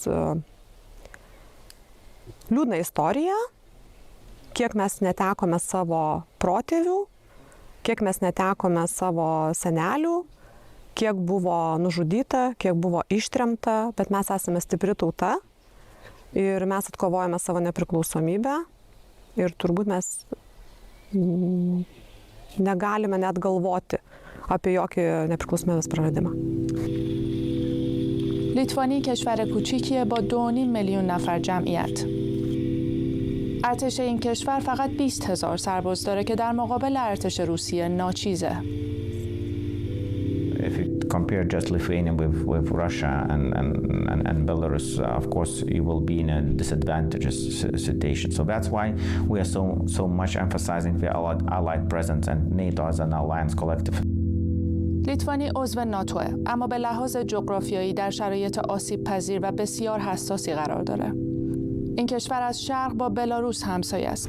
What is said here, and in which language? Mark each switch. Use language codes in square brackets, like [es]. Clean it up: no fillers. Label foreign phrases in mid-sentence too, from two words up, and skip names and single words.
[lt] liūdną istoriją, kiek mes netekome savo protėvių, kiek mes netekome savo senelių, kiek buvo nužudyta, kiek buvo ištremta, bet mes esame stipri tauta ir mes atkovojame savo nepriklausomybę ir turbūt mes negalime net galvoti apie jokį nepriklausomybės praradimą. [fa] لیتوانی کشور کوچیکیه با 2.5 میلیون نفر جمعیت. ارتش این کشور فقط 20,000 سرباز داره که در مقابل ارتش روسیه ناچیزه. [en] If you compare just Lithuania with Russia and Belarus, of course, you will be in a disadvantageous situation. So that's why we are so much emphasizing the allied presence and NATO as an alliance collective. [fa] لیتوانی عضو ناتوه، اما به لحاظ جغرافیایی در شرایط آسیب پذیر و بسیار حساسی قرار داره. این کشور از شرق با بلاروس همسایه است.